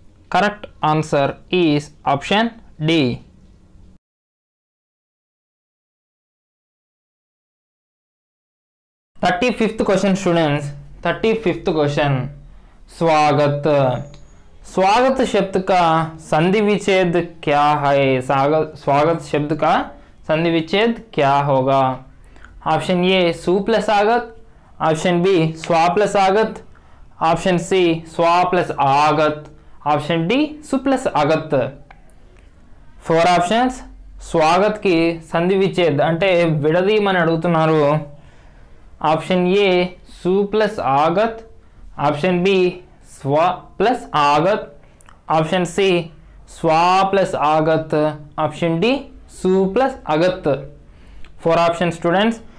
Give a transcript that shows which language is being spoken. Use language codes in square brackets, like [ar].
[en] Correct answer is option D. 35th question students, 35th question, स्वागत. [hi] स्वागत शब्द का संधि विच्छेद क्या है? स्वागत शब्द का संधि विच्छेद क्या होगा? ऑप्शन ए सु प्लस आगत, ऑप्शन बी स्वा प्लस आगत, ऑप्शन सी स्वा प्लस आगत, ऑप्शन डी सु प्लस आगत. [te] 4 ఆప్షన్స్. స్వాగత్ కి సంధి విచ్ఛేద్ అంటే విడదీయమని అడుగుతున్నారు. ఆప్షన్ ఏ సు ప్లస్ ఆగత్, ఆప్షన్ బి స్వ ప్లస్ ఆగత్, ఆప్షన్ సి స్వా ప్లస్ ఆగత్, ఆప్షన్ డి సు ప్లస్ అగత్. 4 option students.